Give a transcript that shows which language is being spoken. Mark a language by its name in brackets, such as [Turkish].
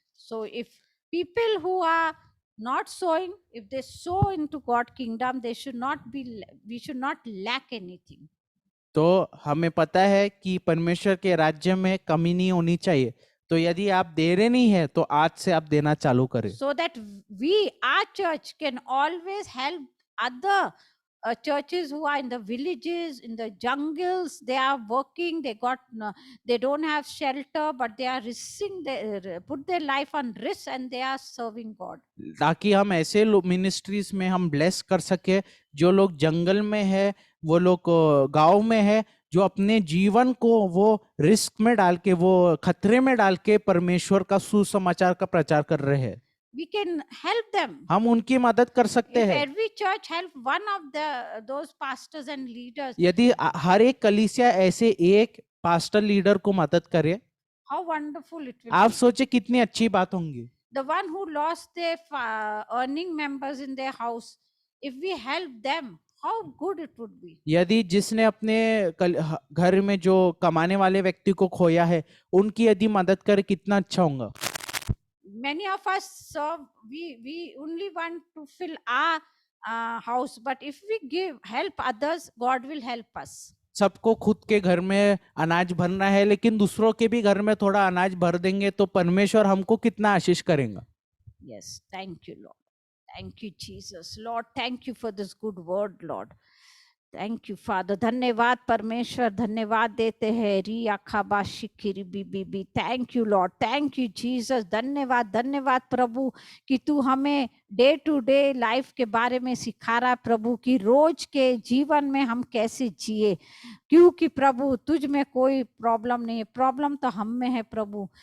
[English] So if people who are not sowing, if they sow into God's kingdom, we should not lack anything. [Hindi] तो hमें पता है कि परमेश्वर के राज्य में कमी नहीं होनी चाहिए, तो यदि आप दे रहे नहीं है तो आज से आप देना चालू करें। [English] So that our church can always help other churches who are in the villages, in the jungles. They are working, they don't have shelter, but they are risking, they put their life on risk and they are serving God. [Hindi] ताकि हम ऐसे ministries में हम bless कर सके, जो लोग जंगल में है, वो लोग गांव में है, जो अपने जीवन को वो रिस्क में डाल के, वो खतरे में डाल के परमेश्वर का सुसमाचार का प्रचार कर रहे हैं। [English] We can help them. [Hindi] हम उनकी मदद कर सकते [English] If [Hindi] हैं। [English] every church help one of those pastors and leaders, [Hindi] यदि हर एक कलीसिया ऐसे एक पास्टर लीडर को मदद करे, [English] how wonderful it will [Hindi] आप [English] be. [Hindi] सोचे कितनी अच्छी बात होंगी। [English] The one who lost their earning members in their house, if we help them, how good it would be. [Hindi] यदि जिसने अपने घर में जो कमाने वाले व्यक्ति को खोया है, उनकी यदि मदद करे, कितना अच्छा होगा। [English] Many of us serve, we only want to fill our house, but if we help others, God will help us. [Hindi] सबको खुद के घर में अनाज भरना है, लेकिन दूसरों के भी घर में थोड़ा अनाज भर देंगे तो परमेश्वर हमको कितना आशीष करेगा। [English] Yes, thank you, Lord. Thank you, Jesus. Lord, thank you for this good word, Lord. Thank you, Father. [Hindi] धन्यवाद परमेश्वर, धन्यवाद देते हैं। री आखाबा शिखिरी B. [English] Thank you, Lord. Thank you, Jesus. [Hindi] धन्यवाद प्रभु कि तू हमें [English] day to day life [Hindi] के बारे में सिखा रहा है प्रभु, कि रोज के जीवन में हम कैसे जिए, क्योंकि प्रभु तुझ में कोई प्रॉब्लम नहीं है, प्रॉब्लम तो हम में है प्रभु।